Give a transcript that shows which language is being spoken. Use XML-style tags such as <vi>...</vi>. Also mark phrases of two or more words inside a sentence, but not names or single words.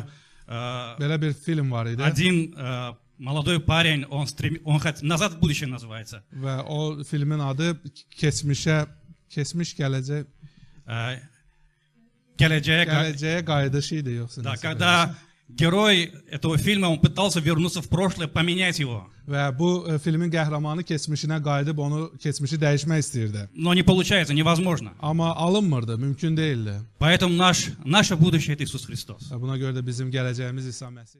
<az>Belə bir film var idi</az> <ru>один молодой парень, «Назад в будущее» называется.</ru> <az>və o filmin adı keçmiş gələcək gələcəyə qayıdış idi yoxsa</az> <ru>Да,</ru> <az>nəsə</az> <ru>когда герой этого фильма, он pытался вернуться в прошлое, поменять его.</ru> <az>və bu filmin qəhrəmanı keçmişinə qayıdıb onu keçmişi dəyişmək istəyirdi.</az> <ru>Но не получается, невозможно.</ru> <az>Amma alınmırdı, mümkün değildi.</az> <ru>Поэтому наше будущее – это Иисус Христос.</ru> <az>Və buna görə də bizim gələcəyimiz İsa Məsih.</az>